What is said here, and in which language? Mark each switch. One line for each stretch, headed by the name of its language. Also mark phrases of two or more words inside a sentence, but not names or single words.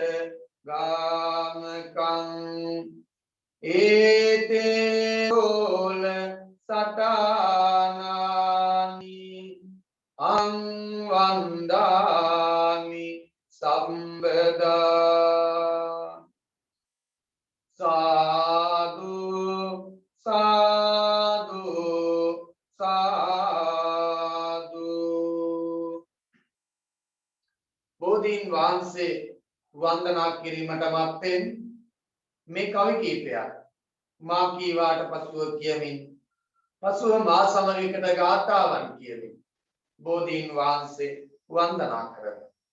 Pali: ගාමකං ඒතේ ඕල සටානානි අං වන්දාමි සම්බදා සාදු සාදු සාදු.
Sinhala: බෝධීන් වහන්සේ වන්දනා කිරීමට මත්තෙන් මේ කවි කීපයක් මා කීවාට පසුව කියමින් පසුව මා සමග ගාථාවන් කියමින් බෝධීන් වහන්සේ වන්දනා කරමු.